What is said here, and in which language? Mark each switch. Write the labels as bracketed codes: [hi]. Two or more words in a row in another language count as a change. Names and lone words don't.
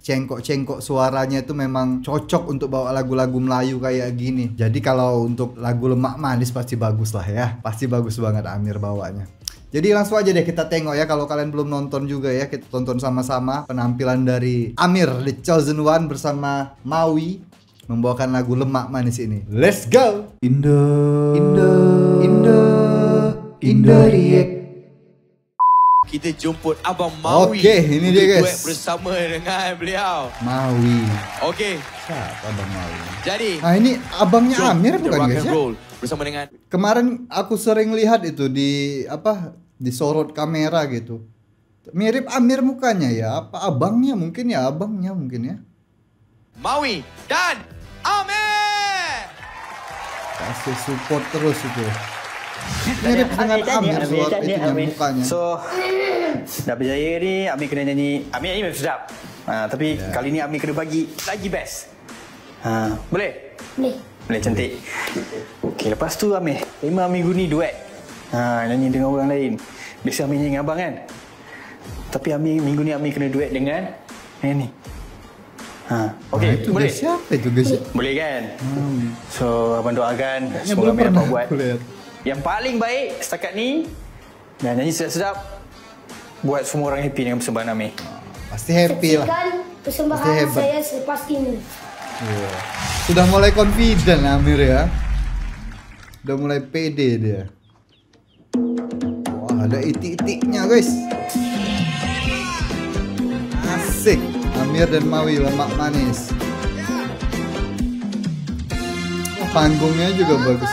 [id] Cengkok-cengkok suaranya itu memang cocok untuk bawa lagu-lagu Melayu kayak gini. Jadi kalau untuk lagu Lemak Manis pasti bagus lah ya. Pasti bagus banget Amir bawanya. Jadi langsung aja deh kita tengok ya. Kalau kalian belum nonton juga ya, kita tonton sama-sama penampilan dari Amir The Chosen One bersama Mawi membawakan lagu Lemak Manis ini. [en] Let's go. [id] Indorie. [ms] Kita jemput Abang Mawi. [id] Oke, ini dia guys. [ms] Bersama dengan beliau. Mawi. [id] Oke. Siapa Abang Mawi? Jadi, Nah ini abangnya Amir bukan guys ya? [ms] bersama dengan [id] Kemarin aku sering lihat itu di disorot kamera gitu. Mirip Amir mukanya ya. Apa abangnya mungkin ya? Abangnya mungkin ya. [ms] Mawi dan Amir. [id] Kasih support terus itu. Mirip dengan Amir suara itunya mukanya. [ms] So dah berjaya ni Amir kena nyanyi. Amir ni memang sedap. Tapi kali ni Amir kena bagi lagi best. Boleh? Boleh cantik. Okey, lepas tu Amir, tema minggu ni duet. Nyanyi dengan orang lain. Biasa Amir nyanyi dengan abang kan. Tapi Amir minggu ni Amir kena duet dengan yang ni. Okey, [id] Itu [ms] boleh? [id] guys, siapa itu guys? [ms] Boleh kan? So abang doakan [id] Kayaknya [ms] semoga [id] belum [ms] Amir [id] pernah [ms] dapat buat [id] aku lihat. [ms] yang paling baik setakat ni. Dan nyanyi sedap-sedap buat semua orang happy dengan persembahan Amir. [id] Pasti happy lah. [ms] Saksikan [id] Pasti [ms] persembahan [id] hebat. [ms] saya selepas ini. [id] Iya. Sudah mulai confident Amir ya. Udah mulai pede dia. Wah, ada itik-itiknya guys. Asik. Amir dan Mawi Lemak Manis. Oh, panggungnya juga bagus.